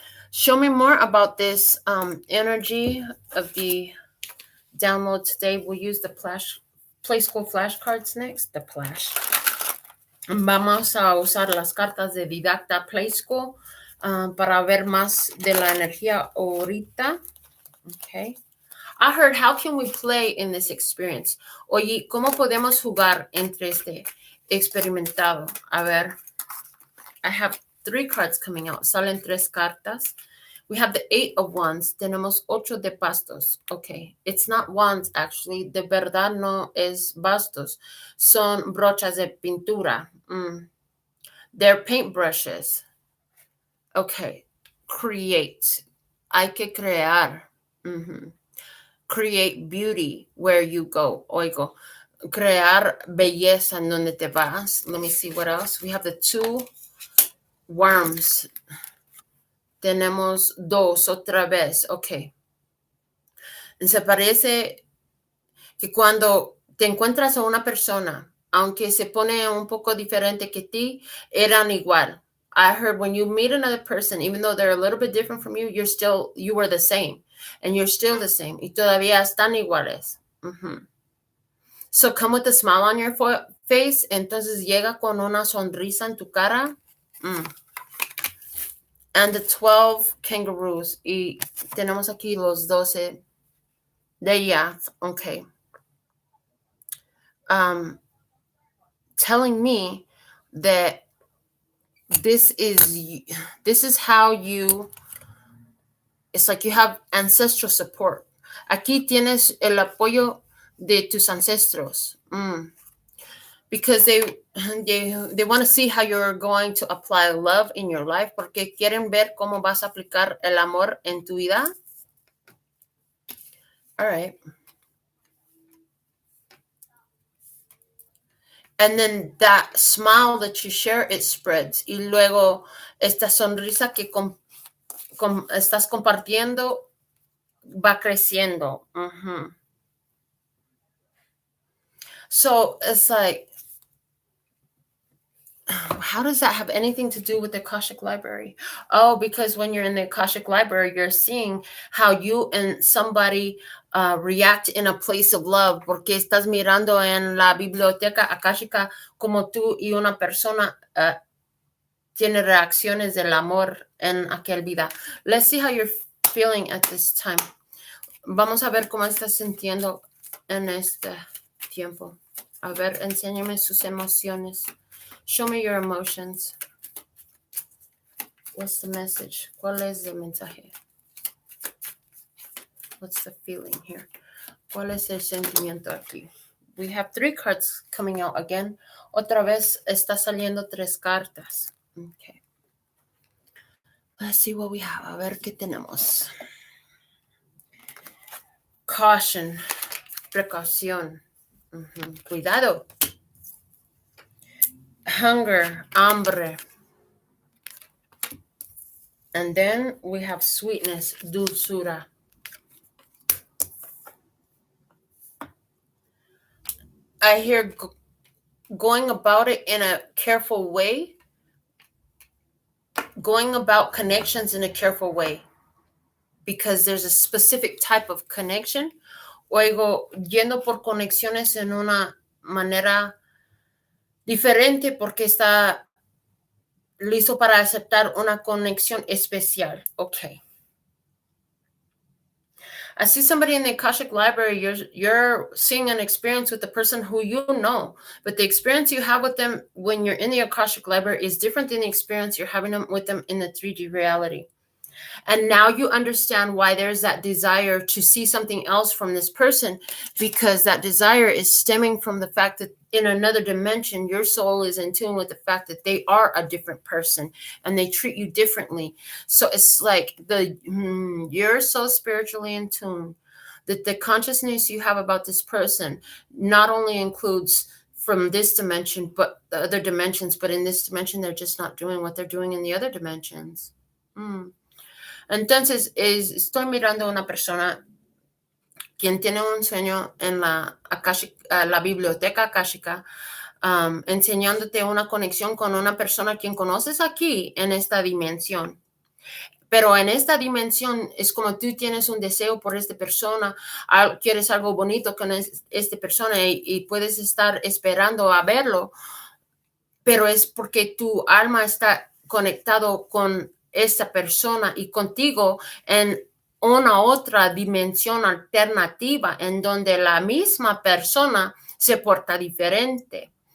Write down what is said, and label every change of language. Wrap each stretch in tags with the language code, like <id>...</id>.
<en>Show me more about this energy of the download today. We'll use the Play School flashcards next. The flash.</en> <es>Vamos a usar las cartas de Didacta Play School para ver más de la energía ahorita.</es> <en>Okay. I heard, how can we play in this experience?</en> <es>Oye, ¿cómo podemos jugar entre este experimentado? A ver,</es> <en>I have 3 cards coming out.</en> <es>Salen 3 cartas.</es> <en>We have the 8 of Wands.</en> <es>Tenemos 8 de bastos.</es> <en>Okay, it's not wands, actually.</en> <es>De verdad no es bastos. Son brochas de pintura.</es> <en>They're paintbrushes. Okay, create.</en> <es>Hay que crear.</es> <en>Create beauty where you go.</en> <es>Oigo. Crear belleza en donde te vas.</es> <en>Let me see what else. We have the 2 worms.</en> <es>Tenemos 2 otra vez. Ok. Se parece que cuando te encuentras a una persona, aunque se pone un poco diferente que ti, eran igual.</es> <en>I heard when you meet another person, even though they're a little bit different from you, you were the same. And you're still the same.</en> <es>Y todavía están iguales.</es> <en>So come with a smile on your face.</en> <es>Entonces llega con una sonrisa en tu cara.</es> <en>And the 12 kangaroos.</en> <es>Y tenemos aquí los 12 de yacht.</es> <en>Okay. Telling me that this is how you, it's like you have ancestral support.</en> <es>Aquí tienes el apoyo de tus ancestros.</es> <en>Because they want to see how you're going to apply love in your life,</en> <es>porque quieren ver cómo vas a aplicar el amor en tu vida.</es> <en>All right. And then that smile that you share, it spreads.</en> <es>Y luego esta sonrisa que estás compartiendo va creciendo.</es> <en>So it's like, how does that have anything to do with the Akashic Library? Oh, because when you're in the Akashic Library, you're seeing how you and somebody react in a place of love,</en> <es>porque estás mirando en la biblioteca akáshica como tú y una persona tiene reacciones del amor en aquel vida.</es> <en>Let's see how you're feeling at this time.</en> <es>Vamos a ver cómo estás sintiendo en este tiempo. A ver, enséñame sus emociones.</es> <en>Show me your emotions. What's the message?</en> <es>¿Cuál es el mensaje?</es> <en>What's the feeling here?</en> <es>¿Cuál es el sentimiento aquí?</es> <en>We have 3 cards coming out again.</en> <es>Otra vez está saliendo 3 cartas.</es> <en>Okay. Let's see what we have.</en> <es>A ver qué tenemos.</es> <en>Caution.</en> <es>Precaución. Cuidado.</es> <en>Hunger.</en> <es>Hambre.</es> <en>And then we have sweetness.</en> <es>Dulzura.</es> <en>I hear going about it in a careful way. Going about connections in a careful way. Because there's a specific type of connection.</en> <es>Oigo, yendo por conexiones en una manera diferente porque está listo para aceptar una conexión especial.</es> <en>Okay. I see somebody in the Akashic Library, you're seeing an experience with the person who you know, but the experience you have with them when you're in the Akashic Library is different than the experience you're having with them in the 3D reality. And now you understand why there's that desire to see something else from this person, because that desire is stemming from the fact that in another dimension, your soul is in tune with the fact that they are a different person and they treat you differently. So it's like you're so spiritually in tune that the consciousness you have about this person not only includes from this dimension, but the other dimensions, but in this dimension, they're just not doing what they're doing in the other dimensions.</en> <es>Entonces, estoy mirando a una persona quien tiene un sueño en la biblioteca akáshica, enseñándote una conexión con una persona quien conoces aquí en esta dimensión. Pero en esta dimensión es como tú tienes un deseo por esta persona, quieres algo bonito con esta persona y puedes estar esperando a verlo, pero es porque tu alma está conectado con esta persona y contigo en una otra dimensión alternativa en donde la misma persona se porta diferente.</es>